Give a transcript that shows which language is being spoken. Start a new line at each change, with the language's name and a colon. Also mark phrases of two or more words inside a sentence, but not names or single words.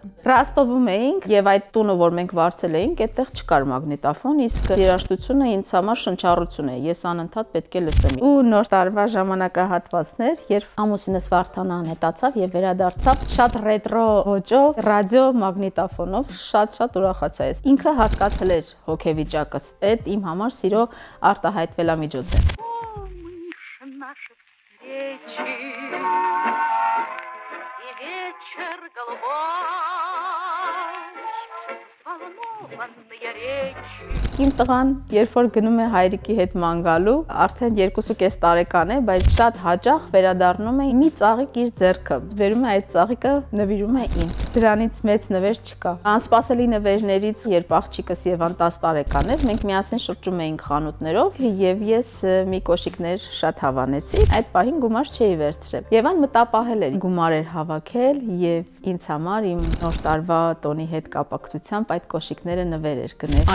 Armenian: Ռաստովում էինք եւ այդ տունը, որ մենք վարձել էինք, այդտեղ չկար մագնիտոֆոն, իսկ երաժշտությունը ինձ համար շնչառություն է։ Ես անընդհատ պետք է լսեմ։ Ու նոր տարվա ժամանակահատվածներ, երբ ամուսինս Վարդանը անհետացավ եւ վերադարձավ շատ ռետրո ոճով, ռադիո մագնիտոֆոնով, շատ ուրախացա ես։ Ինքը հասկացել էր հոգեվիճակս։ Այդ իմ համար սիրո արտահայտվելամիջոց է։
Russian: Наши встречи и вечер голубой, взволнованные речи.
Armenian: Իմ տղան, երբ որ գնում է հայրիկի հետ ման գալու, արդեն 2.5 տարեկան է, բայց շատ հաճախ վերադառնում է մի ծաղիկ իր ձեռքը։ Վերում է այդ ծաղիկը, նվիրում է ինձ։ Դրանից մեծ նվեր չկա։ Անսպասելի նվերներից, երբ աղջիկս Եվան 10 տարեկան էր, մենք միասին շրջում էինք խանութներով եւ ես մի կոշիկներ շատ հավանեցի։ Այդ պահին գումար չէի վերցրել։ Եվան մտապահել էր, գումար էր հավաքել եւ ինձ համար իմ նոր տարվա տոնի հետ կապակցությամբ այդ կոշիկները նվեր էր գնել։